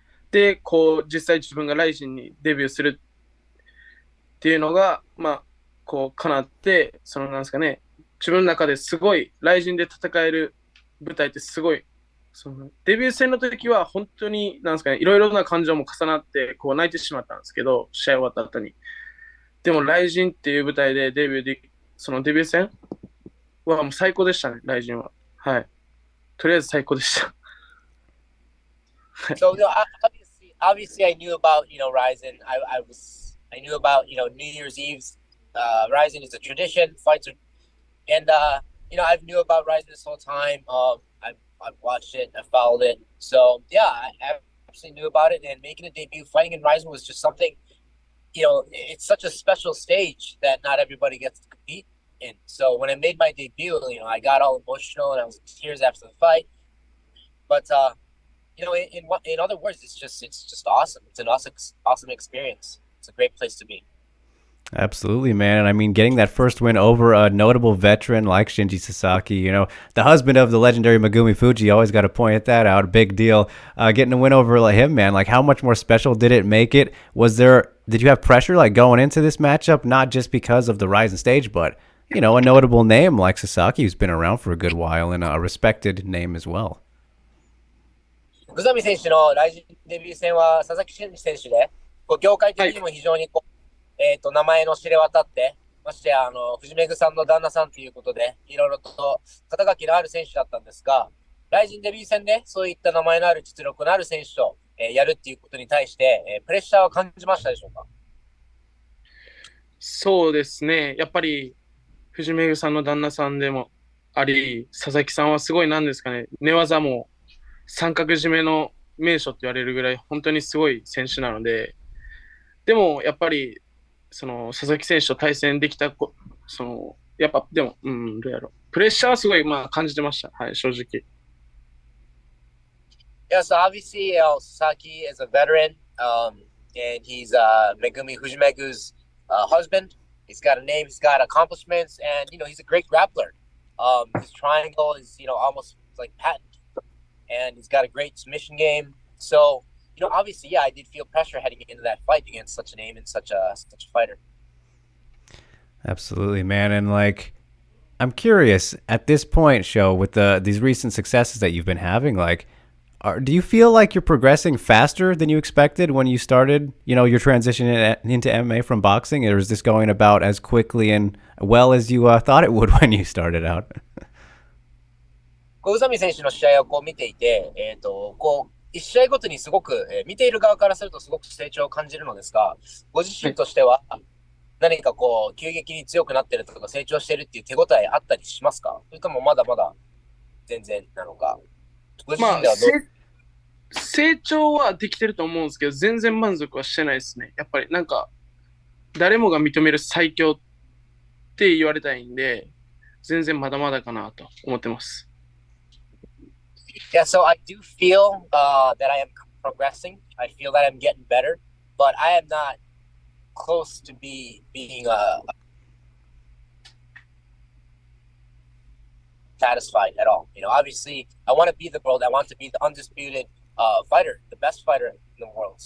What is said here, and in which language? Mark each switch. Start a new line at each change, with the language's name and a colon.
Japanese: で、こう実際自分がライジンにデビューするっていうのが、まあ、こう叶って、そのなんですかね、自分の中ですごいライジンで戦える舞台ってすごい、そのデビュー戦の時は本当になんですかね、いろいろな感情も重なってこう泣いてしまったんですけど、試合終わった後に。でもライジンっていう舞台でそのデビュー戦はもう最高でしたね、ライジンは。はい。とりあえず最高でした。
English: So obviously I knew about Ryzen. I knew about New Year's Eve's. Ryzen is a tradition. Fights are, and I've knew about Ryzen this whole time. I've watched it. I followed it. So yeah, I absolutely knew about it. And making a debut, fighting in Ryzen was just something. It's such a special stage that not everybody gets to compete in. So when I made my debut, I got all emotional and I was in tears after the fight. But in other words, it's just awesome. It's an awesome experience. It's a great place to be. Absolutely, man. And I mean, getting that first win over a notable veteran like Shinji Sasaki, the husband of the legendary Megumi Fuji, always got to point that out. Big deal. Getting a win over like him, man. Like, how much more special did it make it? Did you have pressure like going into this matchup, not just because of the Ryzen stage, but, a notable name like Sasaki, who's been around for a good while and a respected name as well?
Japanese: 宇佐美選手のライジンデビュー戦は佐々木俊選手で、業界的にも非常に名前の知れ渡って、ましてや藤めぐさんの旦那さんということで、いろいろと肩書きのある選手だったんですが、ライジンデビュー戦でそういった名前のある実力のある選手と、やるっていうことに対して、プレッシャーは感じましたでしょうか？そうですね。やっぱり藤めぐさんの旦那さんでもあり、佐々木さんはすごいなんですかね、寝技も三角締めの名手って言われるぐらい本当にすごい選手なので、でもやっぱりその佐々木選手と対戦できたやっぱでもどうやろう。プレッシャーはすごい、まあ、感じてました。はい、正直。
English: Yeah, so obviously, Sasaki is a veteran, and he's Megumi Fujimegu's husband. He's got a name, he's got accomplishments, and he's a great grappler. His triangle is almost like patent, and he's got a great submission game. So obviously, yeah, I did feel pressure heading into that fight against such a name and such a fighter. Absolutely, man. And like, I'm curious at this point, Show, with these recent successes that you've been having, like, do you feel like you're progressing faster than you expected when you started, your transition into MMA from boxing? Or is this going about as quickly and well as you thought it would when you started out?
Japanese: 宇佐美選手の試合を見ていて、一試合ごとにすごく、見ている側からするとすごく成長を感じるのですが、ご自身としては何か急激に強くなってるとか成長してるっていう手応えあったりしますか？それともまだまだ全然なのか？ご自身ではどう？成長はできてると思うんですけど、全然満足はしてないですね。やっぱりなんか、誰もが認める最強って言われたいんで、全然まだまだかなと思ってます。
English: Yeah, so I do feel that I am progressing. I feel that I'm getting better, but I am not close to being satisfied at all. Obviously, I want to be the world. I want to be the undisputed fighter, the best fighter in the world.